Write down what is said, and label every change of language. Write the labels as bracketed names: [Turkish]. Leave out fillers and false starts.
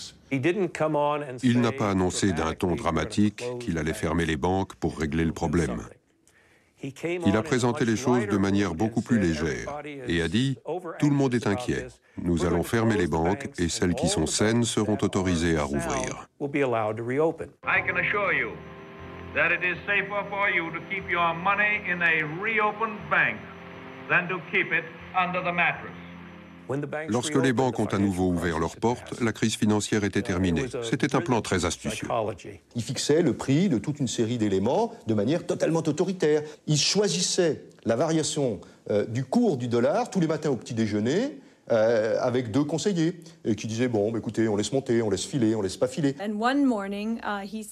[French] Il n'a pas annoncé d'un ton dramatique qu'il allait fermer les banques pour régler le problème. Il a présenté les choses de manière beaucoup plus légère et a dit « Tout le monde est inquiet. Nous allons fermer les banques et celles qui sont saines seront autorisées à rouvrir. » [English] I can assure you that it is safer for you to keep your money in a reopened bank than to keep it under the mattress. [French] Lorsque les banques ont à nouveau ouvert leurs portes, la crise financière était terminée. C'était un plan très astucieux. Il fixait le prix de toute une série d'éléments de manière totalement autoritaire. Il choisissait la variation du cours du dollar tous les matins au petit déjeuner avec 2 conseillers qui disaient « Bon, écoutez, on laisse monter, on laisse filer, on laisse pas filer. »